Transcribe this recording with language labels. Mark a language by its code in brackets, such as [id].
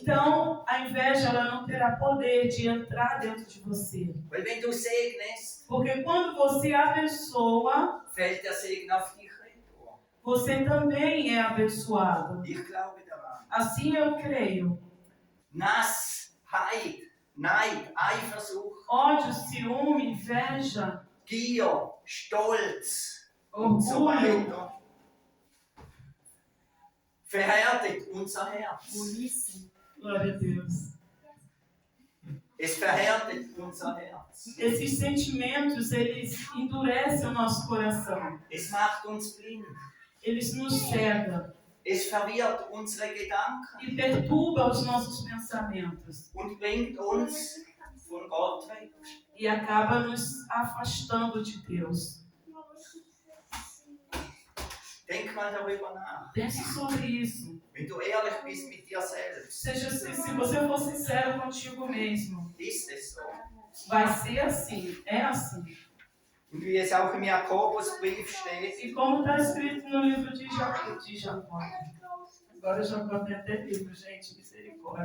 [pt] então a inveja ela não terá poder de entrar dentro de você. [de] Weil wenn du segnest, [pt] Porque quando você abençoa, [de] fällt der Segen auf dich retour. [pt] você também é abençoado. [de] Ich glaube daran. [pt] Assim eu creio. [de] Nassheit, Neid, Eifersucht, [pt] Ódio, ciúme, inveja, [de] Gier, Stolz und so [pt] orgulho, [de] weiter verhärtet unser Herz. [pt] glória a Deus. [de] Es verhärtet unser Herz. [pt] Esses sentimentos, eles endurecem o nosso coração. [de] Es macht uns blind. [pt] Eles nos cegam [de] Es verwirrt unsere Gedanken [pt] e perturbam os nossos pensamentos. [de] und bringt uns von Gott weg. [pt] E acaba nos afastando de Deus. [de] Denke Denk mal darüber nach. [pt] Pense sobre isso. [de] Wenn du ehrlich bist mit dir selbst, [pt] Se você for sincero contigo mesmo, [de] ist es so. [pt] vai ser assim, é assim. [de] Und wie es auch im Jakobusbrief steht, [pt] E como está escrito no livro de Jacó. Agora Jacó tem até livro, gente, misericórdia.